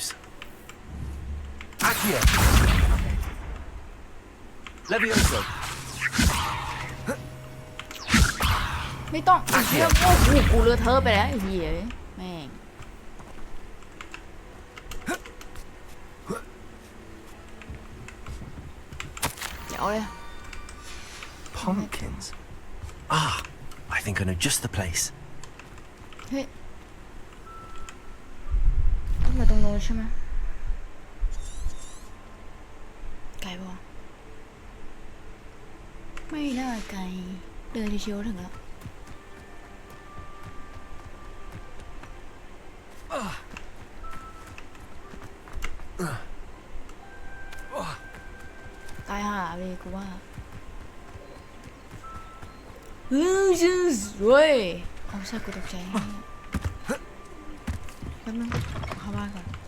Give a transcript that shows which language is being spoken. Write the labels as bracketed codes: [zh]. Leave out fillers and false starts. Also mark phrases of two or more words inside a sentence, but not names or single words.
[en] Accio. Levioso. [th] ไม่ต้องไอ้เหี้ยโอ้โหกูเลอะเทอะไปแล้วไอ้เหี้ยแม่งเดี๋ยวเลย [en] Pumpkins. Ah, I think I know just the place. [th] เฮ้ยไปตรงโน้นใช่ไหมไกลปะไม่น่าไกลเดินเชียวถึงแล้ว ตายห่าเลยกูว่าเว้ยเอาใช่กูตกใจแป๊บนึงเข้าบ้านก่อน